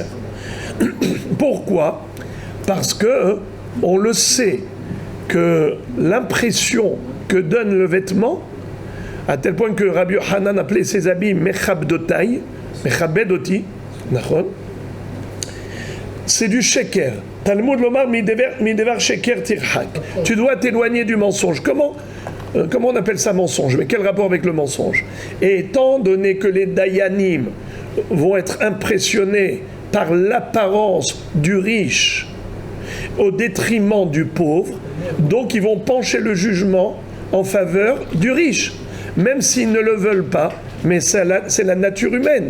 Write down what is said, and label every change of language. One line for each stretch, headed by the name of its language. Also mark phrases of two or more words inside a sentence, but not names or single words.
French: Pourquoi? Parce que on le sait que l'impression que donne le vêtement, à tel point que Rabbi Hanan appelait ses habits mechabdotai, mechabedoti, c'est du sheker.
Hebrew: תלמוד לומר מדבר שקר תרחק.
French: Tu dois t'éloigner du mensonge. Comment on appelle ça mensonge? Mais quel rapport avec le mensonge? Et étant donné que les dayanim vont être impressionnés par l'apparence du riche au détriment du pauvre, donc ils vont pencher le jugement en faveur du riche, même s'ils ne le veulent pas, mais c'est la nature humaine.